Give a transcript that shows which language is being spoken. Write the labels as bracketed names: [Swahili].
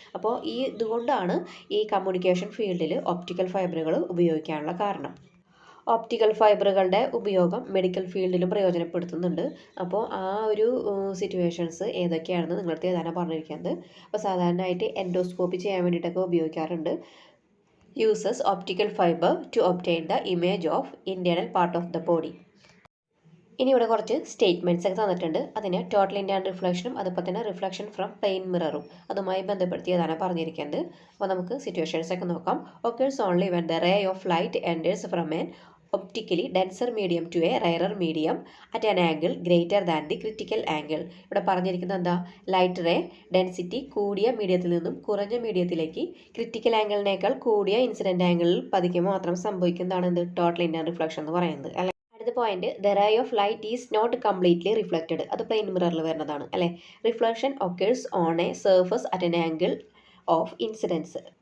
[Malayalam] അപ്പോൾ ഈ ഇതുകൊണ്ടാണ് ഈ കമ്മ്യൂണിക്കേഷൻ ഫീൽഡിൽ ഒപ്റ്റിക്കൽ ഫൈബറുകൾ ഉപയോഗിക്കാനുള്ള കാരണം. ഒപ്റ്റിക്കൽ ഫൈബറുകളുടെ ഉപയോഗം മെഡിക്കൽ ഫീൽഡിലും പ്രയോജനപ്പെടുത്തുന്നുണ്ട്. അപ്പോൾ ആ ഒരു സിറ്റുവേഷൻസ് ഏതൊക്കെയാണെന്ന് നിങ്ങളടുത്ത് എഴുതാനാണ് പറഞ്ഞിരിക്കുന്നത്. അപ്പോൾ സാധാരണയായിട്ട് എൻഡോസ്കോപ്പി ചെയ്യാൻ വേണ്ടിയിട്ടൊക്കെ ഉപയോഗിക്കാറുണ്ട്. [English] uses optical fiber to obtain the image of internal part of the body. [Malayalam] ഇനി ഇവിടെ കുറച്ച് സ്റ്റേറ്റ്മെൻറ്റ്സ് ഒക്കെ തന്നിട്ടുണ്ട്. അതിന് ടോട്ടൽ ഇന്റേണൽ റിഫ്ലക്ഷനും അതുപോലെ തന്നെ റിഫ്ലക്ഷൻ ഫ്രം പ്ലെയിൻ മിററും അതുമായി ബന്ധപ്പെടുത്തിയതാണ് പറഞ്ഞിരിക്കുന്നത്. അപ്പോൾ നമുക്ക് സിറ്റുവേഷൻസ് ഒക്കെ നോക്കാം. [English] occurs only when the ray of light enters from an optically denser medium to a rarer medium at an angle greater than the critical angle. [Malayalam] ഇവിടെ പറഞ്ഞിരിക്കുന്നത് എന്താ? ലൈറ്റ് റേ ഡെൻസിറ്റി കൂടിയ മീഡിയത്തിൽ നിന്നും കുറഞ്ഞ മീഡിയത്തിലേക്ക് ക്രിറ്റിക്കൽ ആംഗിളിനേക്കാൾ കൂടിയ ഇൻസിഡൻറ്റ് ആംഗിളിൽ പതിക്കുമ്പോൾ മാത്രം സംഭവിക്കുന്നതാണ് എന്ത്? [English] total internal reflection [Malayalam] എന്ന് പറയുന്നത്. അല്ലെ, അടുത്ത point [English] The ray of light is not completely reflected. [Malayalam] അത് പ്ലെയിൻ മിററിൽ വരുന്നതാണ് അല്ലെ. [English] Reflection occurs on a surface at an angle of incidence.